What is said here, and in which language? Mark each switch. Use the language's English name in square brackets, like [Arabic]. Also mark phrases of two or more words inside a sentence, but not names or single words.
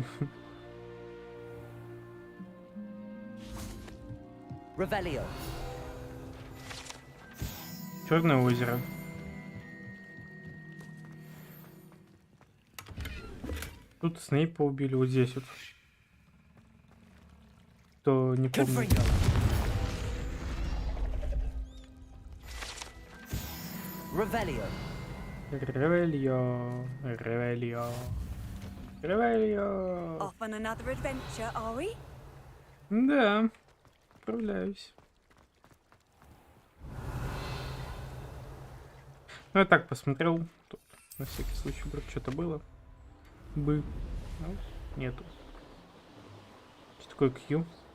[Russian] Revelio. Черное озеро. Тут Снейпа убили, вот здесь вот. Кто не помнит. Confringo. Revelio. Ревельо, ревельо, ревельо. [English] Off on another adventure, are we? [Russian] Да, справляюсь. Ну, я так посмотрел. Тут, на всякий случай, вдруг что-то было. Ну, нету. Что такое Q?